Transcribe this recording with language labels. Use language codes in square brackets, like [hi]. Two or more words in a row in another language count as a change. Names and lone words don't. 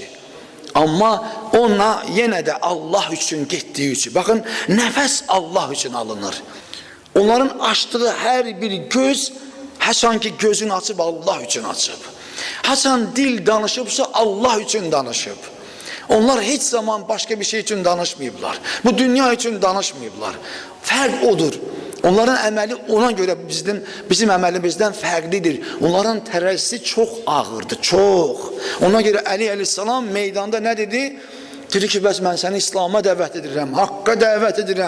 [az] Amma ona yenə də Allah üçün getdiyi üçün. Baxın, nəfəs Allah üçün alınır. Onların açdığı hər bir göz, haçan ki gözünü açıb Allah üçün açıb. Haçan dil danışıbsa Allah üçün danışıb. Onlar heç zaman [tr] başka bir şey için [az] danışmayıblar. [tr] Bu dünya için [az] danışmayıblar. Fərq odur. Onların əməli ona görə bizim əməlimizdən fərqlidir. Onların tərəzisi çox ağırdır, çox. Ona görə Əli əleyhissalam meydanda nə dedi? Dedi ki, bəs mən səni İslam'a dəvət edirəm, haqqa dəvət edirəm.